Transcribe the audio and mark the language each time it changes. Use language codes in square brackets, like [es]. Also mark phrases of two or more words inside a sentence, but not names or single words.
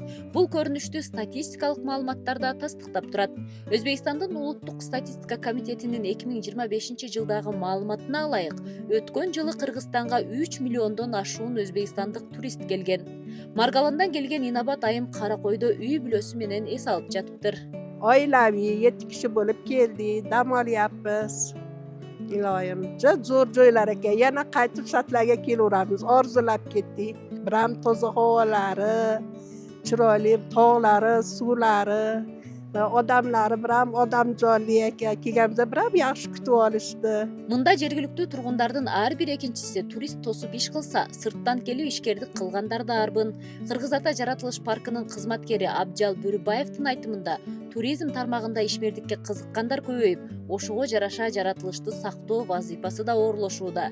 [ky] Бул көрүнүштү статистикалык маалыматтар да тастыктап турат. Өзбекстандын улуттук статистика комитетинин 2025 жылдагы маалыматына ылайык, өткөн жылы Кыргызстанга 3 миллиондон ашуун өзбекстандык турист келген. Маргаландан келген Инабат айым Каракойдо үй бүлөсү менен эс алып жатыптыр. [uz] Oilaviy 7 kishi bo'lib keldik, dam olyapmiz. Iloyim, zo'r joylar ekan. Yana qaytib Shatlarga kelaveramiz. Orzulab ketdik. Biram toza havolari, chiroyli tog'lari, suvlari va odamlari biram odamjonli ekan. Kelganimizda biram yaxshi kutib olishdi. [ky] Мында жергиликтүү тургундардын ар бир экинчиси турист тосуп иш кылса, сырттан келип ишкердик кылгандар да арбын. Кыргыз Ата жаратылыш паркынын кызматкери Абжал Бөрүбаевдин айтымында, туризм тармагында ишмердикке кызыккандар көбөйүп, ошого жараша жаратылышты сактоо вазыйпасы да оорлошууда.